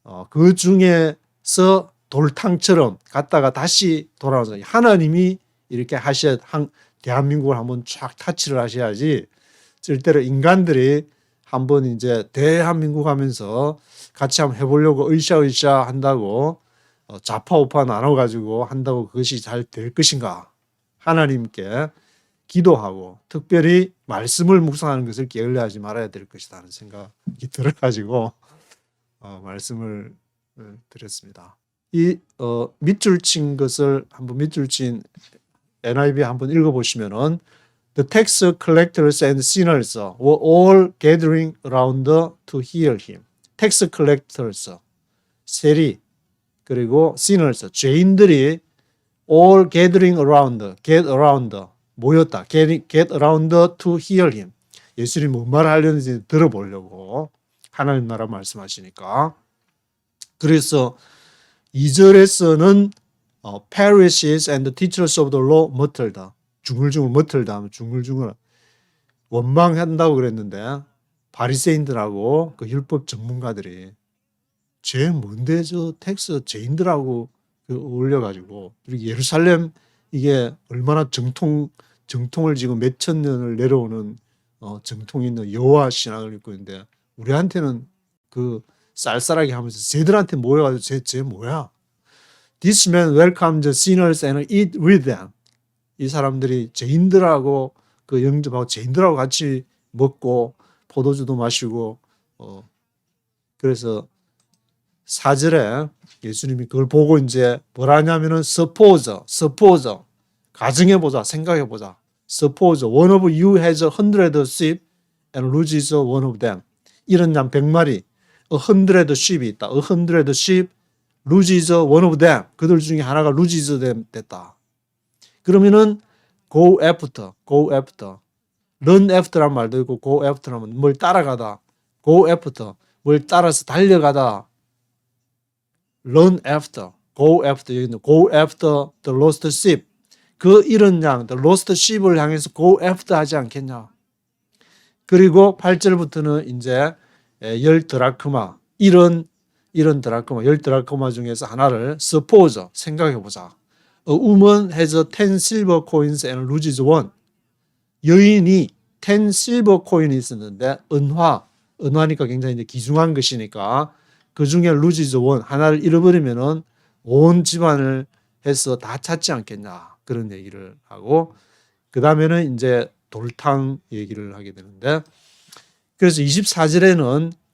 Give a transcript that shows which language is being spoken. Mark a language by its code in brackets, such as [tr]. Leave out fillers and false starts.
[ko] 그 중에서 돌탕처럼 갔다가 다시 돌아와서 하나님이 이렇게 대한민국을 한번 쫙 타치를 하셔야지 절대로 인간들이 한번 이제 대한민국 하면서 같이 한번 해보려고 으쌰으쌰 한다고 좌파우파 나눠가지고 한다고 그것이 잘 될 것인가 하나님께 기도하고 특별히 말씀을 묵상하는 것을 게을리하지 말아야 될 것이다 하는 생각이 들어가지고 말씀을 드렸습니다. 이 밑줄 친 것을 한번 밑줄 친 NIV 한번 읽어보시면은 [en] The tax collectors and sinners were all gathering around to hear him. tax collectors, [ko] 세리, 그리고 [en] sinners, [ko] 죄인들이 [en] all gathering around, get around, [ko] 모였다. [en] get around to hear him. [ko] 예수님이 뭔 말을 하려는지 들어보려고 하나님 나라 말씀하시니까. 그래서 2절에서는 [en] Pharisees and the teachers of the law muttered. [ko] 중얼중얼 muttered 하면 중얼중얼 원망한다고 그랬는데 바리새인들하고 그 율법 전문가들이 죄 뭔데 저 텍스 죄인들하고 어울려가지고 그리고 예루살렘 이게 얼마나 정통을 지금 몇천 년을 내려오는 정통 있는 여호와 신앙을 입고 있는데 우리한테는 그 쌀쌀하게 하면서 쟤들한테 모여가지고 쟤 뭐야? [en] This man welcomes sinners and eat with them. [ko] 이 사람들이 죄인들하고 그 영접하고 죄인들하고 같이 먹고 포도주도 마시고 그래서 4절에 예수님이 그걸 보고 이제 뭐라 하냐면은 [en] suppose [ko] 가정해보자 생각해보자 [en] suppose one of you has 100 sheep and loses one of them [ko] 이런 양 100마리 [en] 100 sheep이 있다 100 sheep loses one of them [ko] 그들 중에 하나가 [en] loses [ko] 됐다 그러면은 [en] go after run after란 말도 있고 go after [ko] 하면 뭘 따라가다 [en] go after [ko] 뭘 따라서 달려가다 [en] run after, go after, 여기는 go after the lost sheep. [ko] 그 잃은 양, [en] the lost sheep [ko] 을 향해서 [en] go after [ko] 하지 않겠냐. 그리고 8절부터는 이제 10 드라크마, 이런 드라크마, 10 드라크마 중에서 하나를 [en] suppose, [ko] 생각해보자. [en] A woman has 10 silver coins and loses one. [ko] 여인이 10 silver coin이 있었는데 은화니까 굉장히 이제 귀중한 것이니까 그 중에 [en] loses one [ko] 하나를 잃어버리면은 온 집안을 해서 다 찾지 않겠냐 그런 얘기를 하고 그 다음에는 이제 돌탕 얘기를 하게 되는데 그래서 24절에는